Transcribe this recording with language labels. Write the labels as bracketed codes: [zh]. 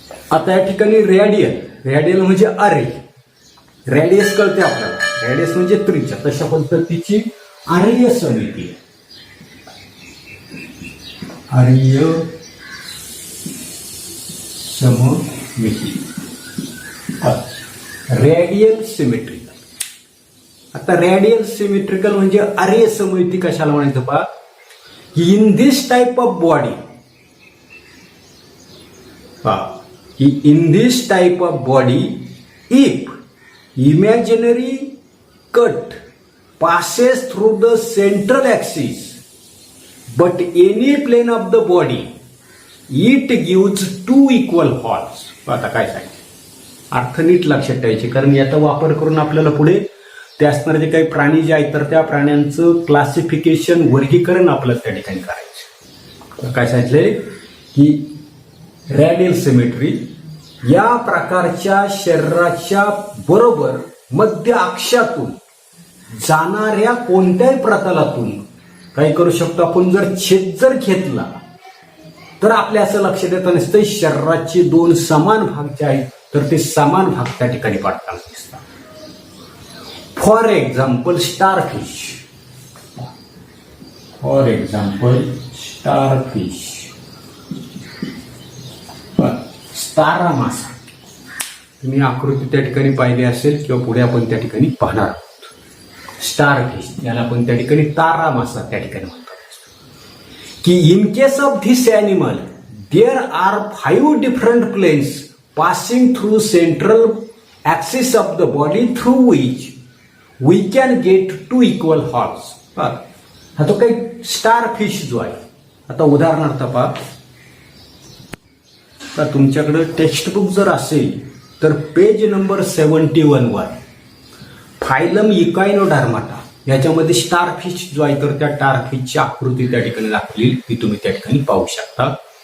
[mr] आता या ठिकाणी रॅडियल म्हणजे अरे रॅडियस कळते आपल्याला. रॅडियस म्हणजे त्रिज्या. तशा पद्धतीची आर्य समिती आर्य सममिती रॅडियल सिमेट्रिकल. आता रॅडियल सिमेट्रिकल म्हणजे आर्य सममिती कशाला म्हणायचं पहा की [en] In this type of body in this type of body if imaginary cut passes through the central axis but any plane of the body it gives two equal holes. [mr] आता काय सांगितलं अर्थ नीट लक्षात ठेवायचे कारण याचा वापर करून आपल्याला पुढे ते असणारे जे काही प्राणी जे आहेत तर त्या प्राण्यांचं क्लासिफिकेशन वर्गीकरण आपल्याला त्या ठिकाणी करायचं. काय सांगितलंय की रॅडियल सिमेट्री या प्रकारच्या शरीराच्या बरोबर मध्य अक्षातून जाणाऱ्या कोणत्याही प्रतलातून काय करू शकतो आपण जर छेद जर घेतला तर आपल्या असं लक्षात येतं नसतं शरीराचे दोन समान भाग जे आहेत तर ते समान भाग त्या ठिकाणी पडताना दिसतात. [en] For example starfish. For example starfish, [mr] तारा मासा. तुम्ही आकृती त्या ठिकाणी पाहिली असेल किंवा पुढे आपण त्या ठिकाणी पाहणार आहोत. स्टारफिश याला आपण त्या ठिकाणी तारा मासा त्या ठिकाणी म्हणतो. [en] की in case of this animal there are 5 different planes passing through central axis of the body through which we can get 2 equal halves. [mr] हा तो काही स्टारफिश जो आहे. आता उदाहरणार्थ पहा, तर तुमच्याकडे टेक्स्टबुक जर असेल तर पेज नंबर 71 वर फायलम इकायनोडर्माटा याच्यामध्ये स्टारफिश जो आहे तर त्या स्टारफिशची आकृती त्या ठिकाणी दाखवली ती तुम्ही त्या ठिकाणी पाहू शकता.